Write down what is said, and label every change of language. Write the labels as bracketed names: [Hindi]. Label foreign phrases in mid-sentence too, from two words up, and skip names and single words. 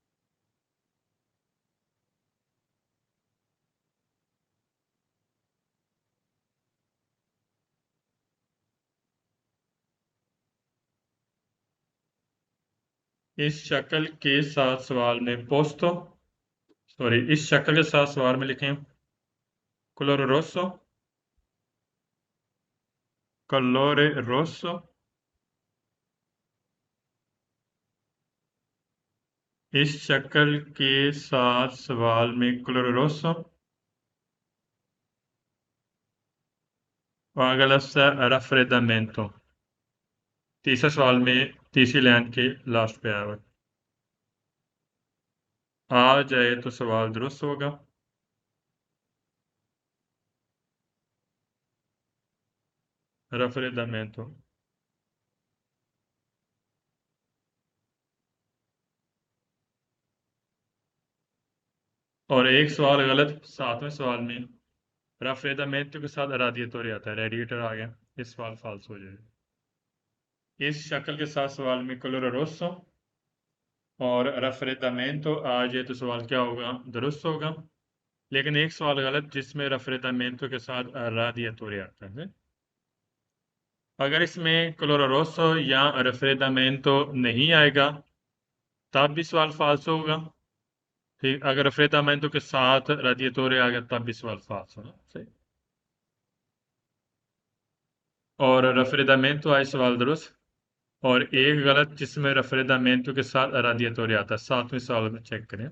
[Hindi] इस शक्ल के साथ सवाल में पोस्तो, सॉरी इस शक्ल के साथ सवाल में लिखें [Italian] colore rosso, colore rosso। [Hindi] इस शक्ल के साथ सवाल में [Italian] colore rosso। [Hindi] और अगला raffreddamento। तीसरे सवाल में तीसरी लाइन के लास्ट पे आया हुआ है। आ जाए तो सवाल दुरुस्त होगा। raffreddamento। और एक सवाल गलत 7वें सवाल में, raffreddamento के साथ radiatore आता है, रेडिएटर आ गया, इस सवाल फाल्स हो जाएगा। इस शक्ल के साथ सवाल में [Italian] colore rosso [Hindi] और raffreddamento आ जाए तो सवाल क्या होगा, दुरुस्त होगा। लेकिन एक सवाल गलत जिसमें raffreddamento के साथ radiatore आता है। अगर इसमें [Italian] colore rosso [Hindi] या raffreddamento नहीं आएगा तब भी सवाल फाल्स होगा। ठीक। अगर raffreddamento के साथ radiatore आ गया तब भी सवाल फाल्स होगा। सही। और raffreddamento आए सवाल दुरुस्त। और एक गलत जिसमें raffreddamento के साथ radiatore आता है।